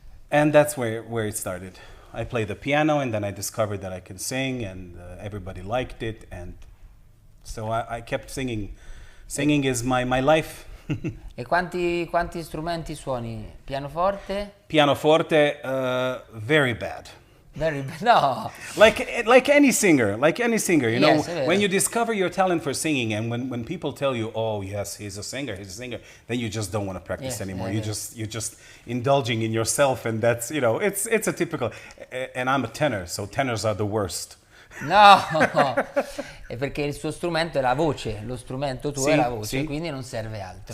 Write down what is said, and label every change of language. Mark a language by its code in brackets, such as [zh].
[en] And that's where it started. I played the piano, and then I discovered that I can sing, and everybody liked it. And so I kept singing. Singing is my life. [it] E quanti strumenti suoni? Pianoforte? [en] Pianoforte, very bad. Very bad. No. Like any singer, you know, Yes, when you discover your talent for singing, and when people tell you, oh yes, he's a singer, then you just don't want to practice anymore. You're just indulging in yourself, and that's, you know, it's a typical. And I'm a tenor, so tenors are the worst. [it] No, è perché il suo strumento è la voce, lo strumento tuo è la voce, quindi non serve altro.